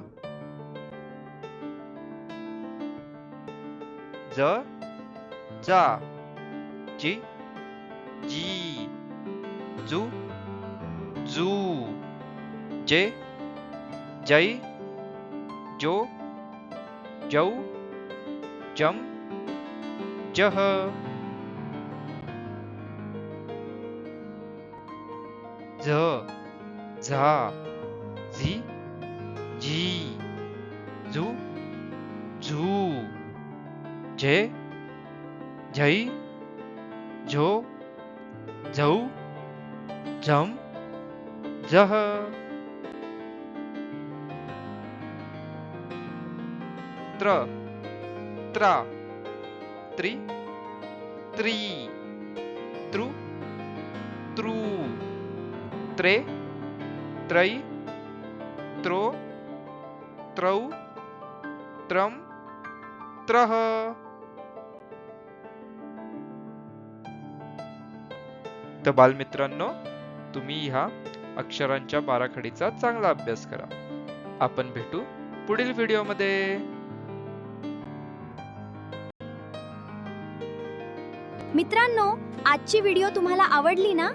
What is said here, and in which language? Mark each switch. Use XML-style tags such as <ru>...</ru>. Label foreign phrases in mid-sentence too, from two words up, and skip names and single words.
<mr>ज, जा, जी, जी, जू, जू, जे, जै, जो, जौ, जम, जह. झ, झा, झी, झी, झू, झू, झे, झै, झो, झौ, झम, झह. त्र, त्रा, त्रि, त्री, तृ, तृ, त्रे, त्रै, त्रो, त्रौ, त्रम, त्रह. तर बालमित्रांनो, तुम्ही ह्या अक्षरांच्या बाराखडीचा चांगला अभ्यास करा. आपण भेटू पुढील व्हिडिओमध्ये. मित्रांनो, आजची व्हिडिओ तुम्हाला आवडली ना?</mr>